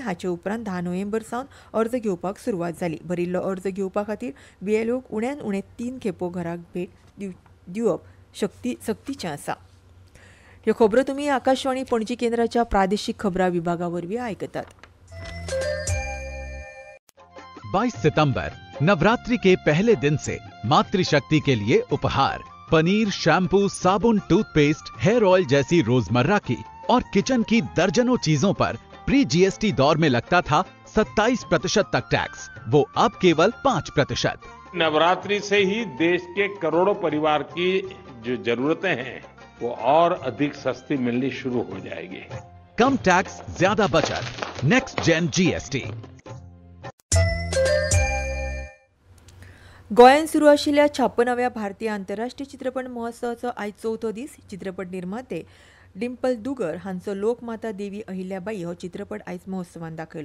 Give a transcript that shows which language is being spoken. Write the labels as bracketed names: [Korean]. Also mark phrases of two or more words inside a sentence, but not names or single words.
[Konkani] हाचे उपरांत 10 नोव्हेंबर सावन अर्ज घेवपाक सुरवात जाली. भरिल्लो अर्ज घेवपा खातीर BLOक उण्यान उणें 3 खेपो घराक भेट दिवप सक्तीचें आसा. ह्यो खबरो तुमी आकाशवाणी पणजी केंद्राच्या प्रादेशीक खबरां विभागा वरवीं आयकतात. [Hindi] 22 सितंबर नवरात्रि के पहले दिन से मातृशक्ति के लिए उपहार, पनीर, शैम्पू, साबुन, टूथपेस्ट, [English] hair oil [Hindi] जैसी रोजमर्रा की और किचन की दर्जनों चीजों पर [English] pre GST [Hindi] दौर में लगता था 27% तक टैक्स, वो अब केवल 5%। नवरात्रि से ही देश के करोड़ों परिवार की जो जरूरतें हैं वो और अधिक सस्ती मिलनी शुरू हो जाएगी। कम टैक्स, ज्यादा बचत, [English] next gen GST. [Konkani] गोंयांत सुरू आशिल्ल्या 56व्या भारतीय आंतरराष्ट्रीय चित्रपट महोत्सवाचो आयज चवथो दीस. चित्रपट निर्माते डिंपल दुगर हांचो लोकमाता देवी अहिल्याबाई हो चित्रपट आयज महोत्सवात दाखयलो.